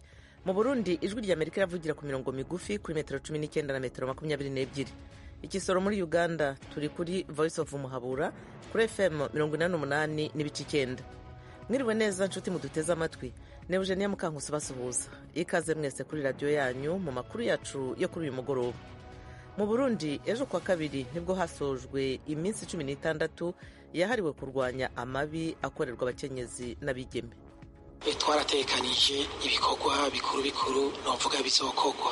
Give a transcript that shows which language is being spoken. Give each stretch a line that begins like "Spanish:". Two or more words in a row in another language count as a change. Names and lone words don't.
Rundi: Mu Burundi ijwi ry'Amerika iravugira ku mirongo migufi kuri metero 19 na metero 22. Ikisoro muri Uganda turi kuri Voice of Muhabura kuri FM 88 n'ibice 9. Mwiriwe neza nshuti muduteze amatwi. Ne Eugenia Mukankusi basuhuza. Ikaze mwese kuri radio yanyu mu makuru yacu yo kuri uyu mugoroba. Mu Burundi ejo kwa kabiri nibwo hasojwe iminsi 16 yahariwe kurwanya amabi akorerwa abakenyezi n'abigeme. Twaratekanije ibikorwa bikuru novuga bizokorwa.